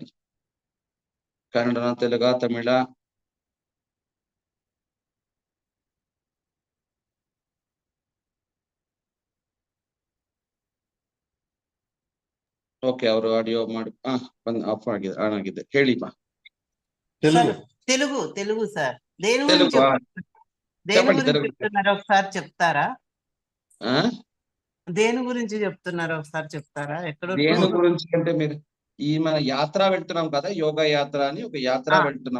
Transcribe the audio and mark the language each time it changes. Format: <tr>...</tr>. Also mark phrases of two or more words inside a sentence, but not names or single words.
<kn>ಕನ್ನಡನ, ತೆಲುಗ, ತಮಿಳ? ಓಕೆ, ಅವರು ಆಡಿಯೋ ಮಾಡಿ ಬಂದ್ ಆಫ್ ಆಗಿದೆ, ಆನ್ ಆಗಿದೆ. ಹೇಳಿ ಮಾ.</kn> <te>తెలుగు సార్. దేని తెలుగు గురించి చెప్తున్నారు ఒకసారి చెప్తారా? దేని గురించి చెప్తున్నారు ఒకసారి చెప్తారా? ఎక్కడ దేని గురించి అంటే, ఈ మన యాత్ర వెళ్తున్నాం కదా, యోగా యాత్ర అని ఒక యాత్ర వెళ్తున్నాం.</te>